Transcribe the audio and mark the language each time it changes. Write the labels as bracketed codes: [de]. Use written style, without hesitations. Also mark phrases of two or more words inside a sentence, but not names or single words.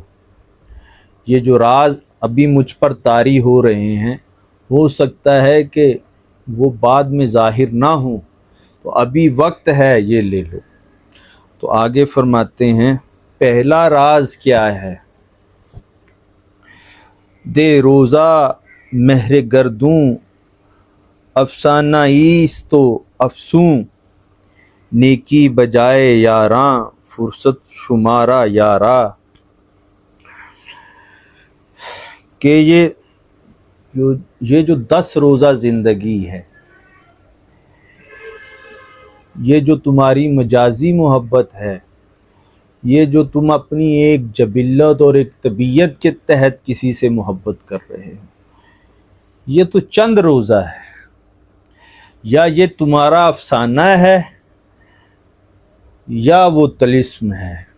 [ur] یہ جو راز ابھی مجھ پر طاری ہو رہے ہیں، ہو سکتا ہے کہ وہ بعد میں ظاہر نہ ہوں، تو ابھی وقت ہے، یہ لے لو۔ تو آگے فرماتے ہیں، پہلا راز کیا ہے؟ [fa] دے روزہ مہر گردوں افسانہ ایست و افسوں، نیکی بجائے یاراں فرصت شمارا یارا، [ur] کہ یہ جو 10 روزہ زندگی ہے، یہ جو تمہاری مجازی محبت ہے، یہ جو تم اپنی ایک جبلت اور ایک طبیعت کے تحت کسی سے محبت کر رہے ہو، یہ تو چند روزہ ہے، یا یہ تمہارا افسانہ ہے یا وہ طلسم ہے۔